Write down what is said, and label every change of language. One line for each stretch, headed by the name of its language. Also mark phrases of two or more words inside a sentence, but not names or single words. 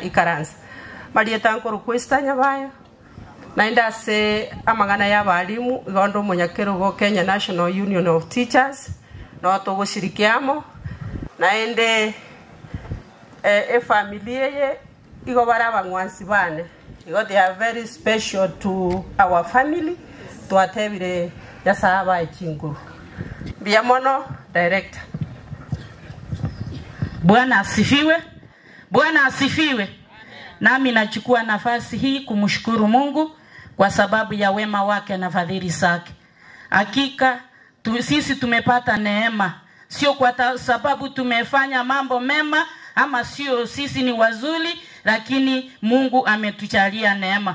Gusii: ikaranza Marieta nkoro kwesta nyabayo naenda se amagana ya balimu gondo monyakero go Kenya National Union of Teachers no to goshirikiamo naende familia ye igo baraba ngwansi bane igo
English: they are very special to our family
Gusii: to atebire yasaba echinguru biamono director.
Swahili: Bwana asifiwe. Bwana asifiwe. Nami nachukua nafasi hii kumshukuru Mungu kwa sababu ya wema wake na fadhili zake. Hakika sisi tumepata neema, sio kwa sababu tumefanya mambo mema ama sio sisi ni wazuri, lakini Mungu ametujalia neema.